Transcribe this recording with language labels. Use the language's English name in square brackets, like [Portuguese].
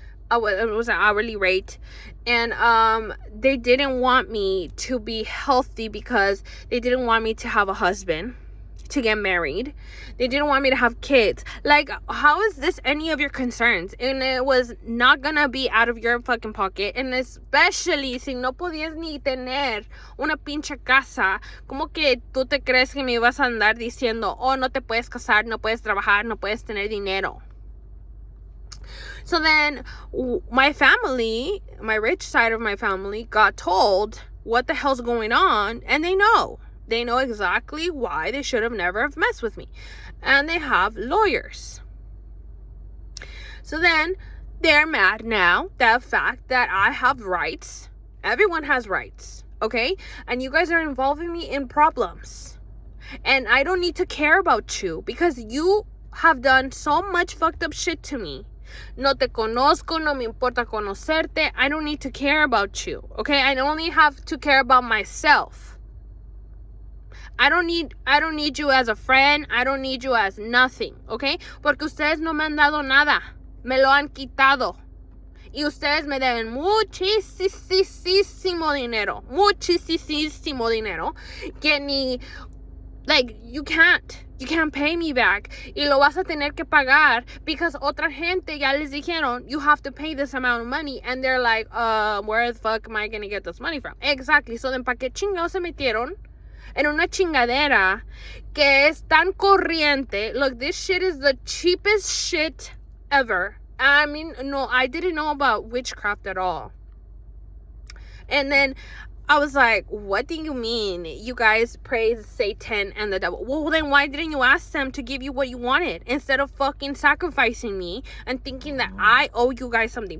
[English] It was an hourly rate. And they didn't want me to be healthy because they didn't want me to have a husband, to get married. They didn't want me to have kids. Like, how is this any of your concerns? And it was not gonna be out of your fucking pocket. And especially [Spanish] si no podías ni tener una pinche casa, como que tú te crees que me ibas a andar diciendo, oh, no te puedes casar, no puedes trabajar, no puedes tener dinero. [English] So then my family, my rich side of my family, got told what the hell's going on, and they know. They know exactly why they should have never have messed with me. And they have lawyers. So then they're mad now, the fact that I have rights. Everyone has rights, okay? And you guys are involving me in problems. And I don't need to care about you, because you have done so much fucked up shit to me. [Spanish] No te conozco, no me importa conocerte. [English] I don't need to care about you, okay? I only have to care about myself. I don't need you as a friend. I don't need you as nothing, okay? [Spanish] Porque ustedes no me han dado nada. Me lo han quitado. Y ustedes me deben muchísimo dinero. Muchísimo dinero. Que ni... [English] Like, you can't pay me back. [Spanish] Y lo vas a tener que pagar. [English] Because [Spanish] otra gente ya les dijeron, [English] you have to pay this amount of money. And they're like, where the fuck am I gonna get this money from? Exactly. So then, [Spanish] ¿pa qué chingados se metieron en una chingadera que es tan corriente? [English] Look, this shit is the cheapest shit ever. I mean, no, I didn't know about witchcraft at all. And then I was like, what do you mean you guys praise Satan and the devil? Well, then why didn't you ask them to give you what you wanted, instead of fucking sacrificing me and thinking that I owe you guys something?